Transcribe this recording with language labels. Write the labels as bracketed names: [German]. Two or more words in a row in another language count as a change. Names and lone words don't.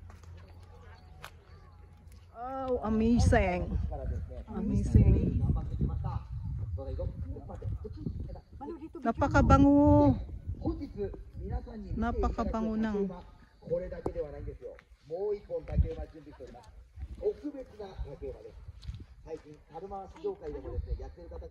[English] Oh, amazing. Amazing. [Filipino] Napakabango. Napakabango ng. [Japanese] これだけではないんですよ。もう一本竹馬準備しております。特別な竹馬です。最近、猿回し業界でもですね、やってる方